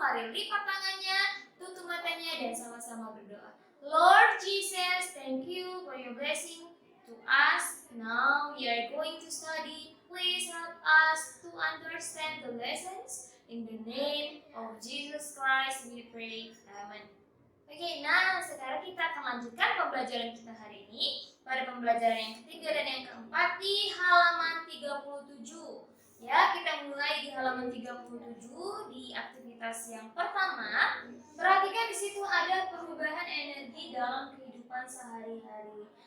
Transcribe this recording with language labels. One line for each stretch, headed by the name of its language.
Indonesian: Mari lipat tangannya, tutup matanya dan sama-sama berdoa.
English: Lord Jesus, thank you for your blessing to us. Now we are going to study. Please help us to understand the lessons. In the name of Jesus Christ we pray. Amen.
Indonesian: Oke, nah sekarang kita akan lanjutkan pembelajaran kita hari ini pada pembelajaran yang ketiga dan yang keempat di halaman 37. Ya, kita mulai di halaman 37 di aktivitas yang pertama. Perhatikan di situ ada perubahan energi dalam kehidupan sehari-hari.